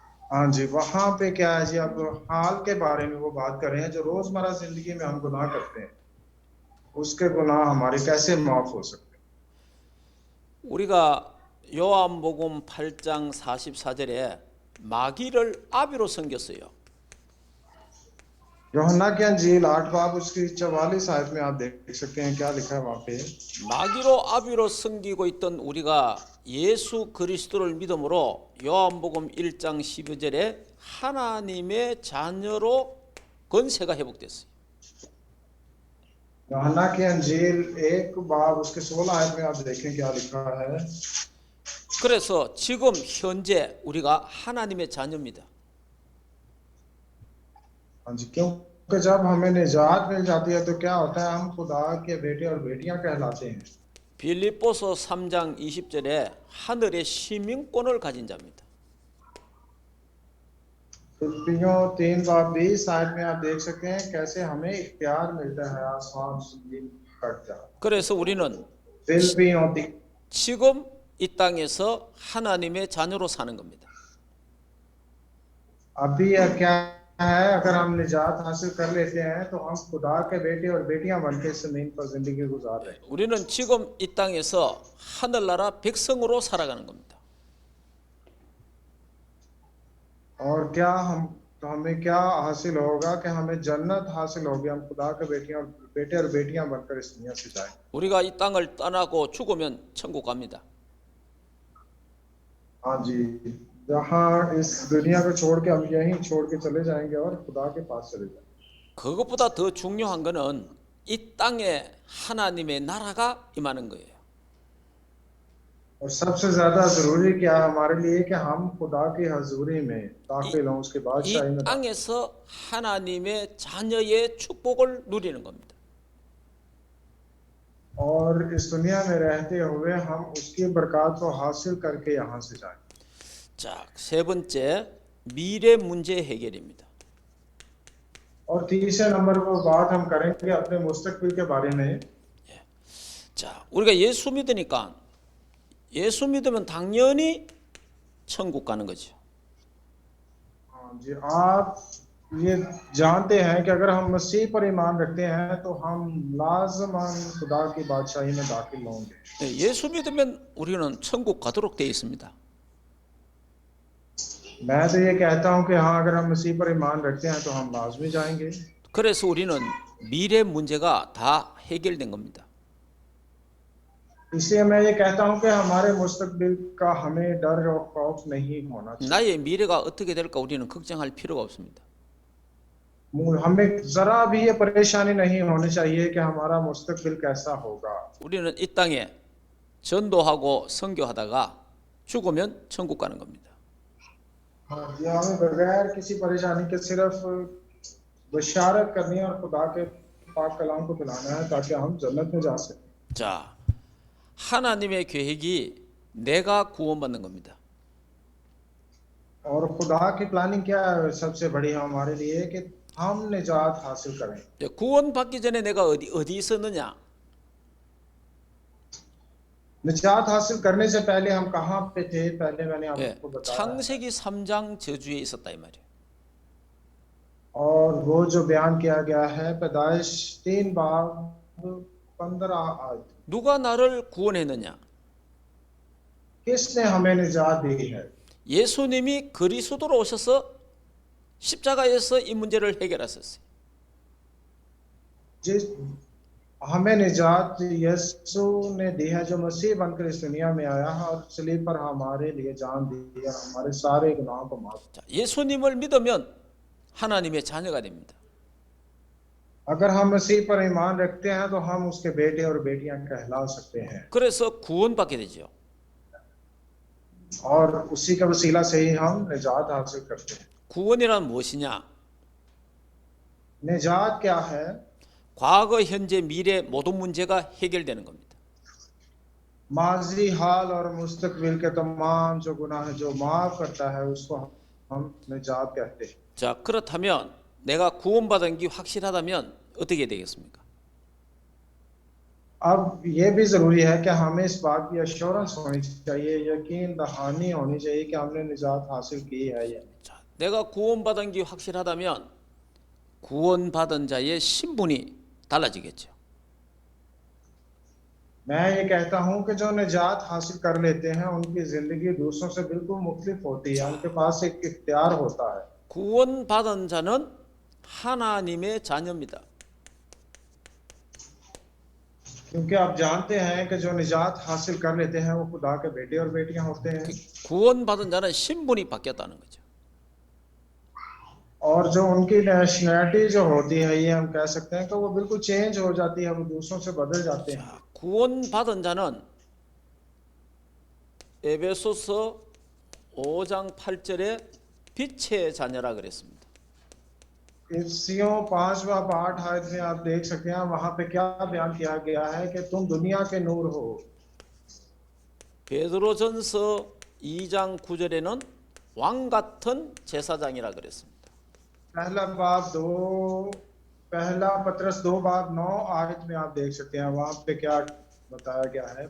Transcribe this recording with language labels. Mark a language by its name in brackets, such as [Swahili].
[Hindi] हाँ जी, वहां पे क्या है जी, आप हाल के बारे में वो बात कर रहे हैं जो रोजमर्रा जिंदगी में हम गुनाह करते हैं, उसके गुनाह हमारे कैसे माफ हो सकते हैं। [Korean] 우리가 요한복음 8장 44절에 마귀를 아비로 섬겼어요. [Hindi] यूहन्ना की अंजील 8 बाब उसकी 44 आयत में आप देख सकते हैं क्या लिखा है वहां पे। [Korean] 마귀로 아비로 섬기고 있던 우리가 예수 그리스도를 믿음으로 요한복음 1장 12절에 하나님의 자녀로 권세가 회복됐어요. [Hindi] यूहन्ना की अंजील 1 बाब उसके 16 आयत में आप देखें क्या लिखा है। [Korean] 그래서 지금 현재 우리가 하나님의 자녀입니다. [Hindi] हाँ जी, क्योंकि जब हमें निजात मिल जाती है तो क्या होता है, हम खुदा के बेटे और बेटियां कहलाते हैं। [Korean] 빌립보서 3장 20절에 하늘의 시민권을 가진 자입니다. [Hindi] फिलिप्पियों 3 बाब 20 आयत में आप देख सकते हैं कैसे हमें इख्तियार मिलता है आसमान जमीन का इख्तियार। [Korean] 그래서 우리는 [Hindi] फिलिप्पियों 3 [Korean] 지금 이 땅에서 하나님의 자녀로 사는 겁니다. [Hindi] अभी यह क्या है, अगर हम निजात हासिल कर लेते हैं तो हम खुदा के बेटे और बेटियां बनके इस जमीन पर जिंदगी गुजार रहे हैं। [Korean] 우리는 지금 이 땅에서 하늘나라 백성으로 살아가는 겁니다. [Hindi] और क्या हम तो हमें क्या हासिल होगा कि हमें जन्नत हासिल होगी, हम खुदा के बेटे और बेटियां बनकर इस दुनिया से जाएं। [Korean] 우리가 이 땅을 떠나고 죽으면 천국 갑니다. [Hindi] हाँ जी, जहाँ इस दुनिया को छोड़ के हम यहीं छोड़ के चले जाएंगे और खुदा के पास चले जाएंगे। [Korean] 그것보다 더 중요한 거는 이 땅에 하나님의 나라가 임하는 거예요. [Hindi] और सबसे ज्यादा जरूरी क्या है हमारे लिए कि हम खुदा की हजूरी में दाखिल हों, उसके बादशाही [Korean] 이 [Hindi] में। [Korean] 땅에서 하나님의 자녀의 축복을 누리는 겁니다. [Hindi] और इस दुनिया में रहते हुए हम उसकी बरकत को हासिल करके यहाँ से जाएं। [Korean] 자, 세 번째 미래 문제 해결입니다. [Hindi] और तीसरे नंबर पर बात हम करेंगे अपने मुस्तकबिल के बारे में। [Korean] 자, 우리가 예수 믿으니까 예수 믿으면 당연히 천국 가는 거죠. [Hindi] हाँ जी, आप ये जानते हैं कि अगर हम मसीह पर ईमान रखते हैं तो हम लाजमन खुदा की बादशाही में दाखिल होंगे। [Korean] 예수 믿으면 우리는 천국 가도록 되어 있습니다. [Hindi] मैं तो ये कहता हूँ कि हाँ, अगर हम मसीह पर ईमान रखते हैं तो हम लाजमी जाएंगे। [Korean] 그래서 우리는 미래 문제가 다 해결된 겁니다. [Hindi] इसलिए मैं ये कहता हूँ कि हमारे मुस्तकबिल का हमें डर और खौफ नहीं होना चाहिए। [Korean] 나의 미래가 어떻게 될까 우리는 걱정할 필요가 없습니다. [Hindi] हमें जरा भी ये परेशानी नहीं होनी चाहिए कि हमारा मुस्तकबिल कैसा होगा। [Korean] 우리는 이 땅에 전도하고 선교하다가 죽으면 천국 가는 겁니다. [Hindi] हाँ जी, हमें बगैर किसी परेशानी के सिर्फ बशारत करनी है और खुदा के पाक कलाम को फैलाना है ताकि हम जन्नत में जा सकें। [Korean] 자, 하나님의 계획이 내가 구원받는 겁니다. [Hindi] और खुदा की प्लानिंग क्या है सबसे बड़ी हमारे लिए कि हम निजात हासिल करें। [Korean] 구원받기 전에 내가 어디 있었느냐? [Hindi] निजात हासिल करने से पहले हम कहाँ पे थे, पहले मैंने [Korean] 예, [Hindi] आपको बताया। [Korean] 창세기 3장 저주에 있었다 이 말이에요. [Hindi] और वो जो बयान किया गया है पैदाइश 3 बाब 15 आयत, [Korean] 누가 나를 구원했느냐? [Hindi] किसने हमें निजात दी है? [Korean] 예수님이 그리스도로 오셔서 십자가에서 이 문제를 해결하셨어요. [Hindi] जिस हमें निजात यीशु ने दी है, जो मसीह बनकर इस दुनिया में आया है और सलीब पर हमारे लिए जान दी और हमारे सारे गुनाहों को माफ। [Korean] 자, 예수님을 믿으면 하나님의 자녀가 됩니다. [Hindi] अगर हम मसीह पर ईमान रखते हैं तो हम उसके बेटे और बेटियां कहला सकते हैं [Korean] 그래서 구원받게 되죠. [Hindi] और उसी का वसीला से ही हम निजात हासिल करते हैं। [Korean] 구원이란 무엇이냐? [Hindi] निजात क्या है? [Korean] 과거, 현재, 미래 모든 문제가 해결되는 겁니다. [Hindi] माजी हाल और मुस्तकबिल के तमाम जो गुनाह जो माफ करता है उसको हम निजात कहते हैं। [Korean] 자, 그렇다면 내가 구원받은 게 확실하다면 어떻게 되겠습니까? [Hindi] अब ये भी जरूरी है कि हमें इस बात की एश्योरेंस होनी चाहिए, यकीन दहानी होनी चाहिए कि हमने निजात हासिल की है या नहीं। [Korean] 자, 내가 구원받은 게 확실하다면 구원받은 자의 신분이 달라지겠죠. [Hindi] मैं ये कहता हूँ कि जो निजात हासिल कर लेते हैं उनकी जिंदगी दूसरों से बिल्कुल मुख्तलिफ होती है, उनके पास एक इख्तियार होता है। [Korean] 구원받은 자는 하나님의 자녀입니다. [Hindi] क्योंकि आप जानते हैं कि जो निजात हासिल कर लेते हैं वो खुदा के बेटे और बेटियां होते हैं। [Korean] 구원받은 자는 신분이 바뀌었다는 거죠. [Hindi] और जो उनकी नेशनैलिटी जो होती है, ये हम कह सकते हैं कि वो बिल्कुल चेंज हो जाती है, वो दूसरों से बदल जाते हैं। [Korean] 자, 구원받은 자는 에베소서 5장 8절에 빛의 자녀라 그랬습니다. [Hindi] इफ्सियों 5 व 8 आयत में आप देख सकते हैं, वहां पे क्या बयान किया गया है कि तुम दुनिया के नूर हो। [Korean] 베드로전서 2장 9절에는 왕 같은 제사장이라 그랬습니다. [Hindi] पहला पत्रस 2 बाब 9 आयत में आप देख सकते हैं, वहां पे क्या बताया गया है।